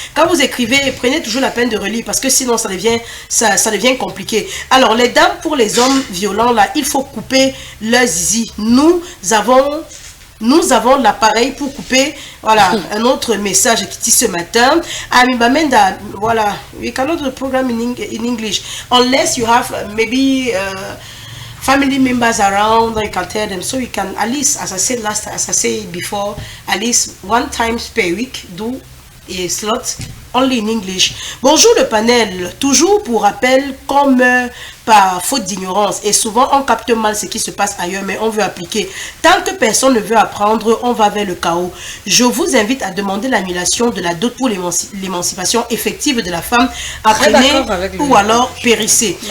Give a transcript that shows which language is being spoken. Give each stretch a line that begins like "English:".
French: Quand vous écrivez, prenez toujours la peine de relire parce que sinon ça devient compliqué. Alors, les dames pour les hommes violents, là, il faut couper leur zizi. Nous avons l'appareil pour couper. Voilà, un autre message qui dit ce matin.
English: Amibamenda, voilà, we cannot do the program in English unless you have maybe family members around. You can tell them, so you can at least, as I said before, at least 1 time per week do a slot only in English.
French: Bonjour le panel, toujours pour rappel comme par faute d'ignorance et souvent on capte mal ce qui se passe ailleurs mais on veut appliquer. Tant que personne ne veut apprendre, on va vers le chaos. Je vous invite à demander l'annulation de la dot pour l'émancipation effective de la femme apprenée ou alors périssée.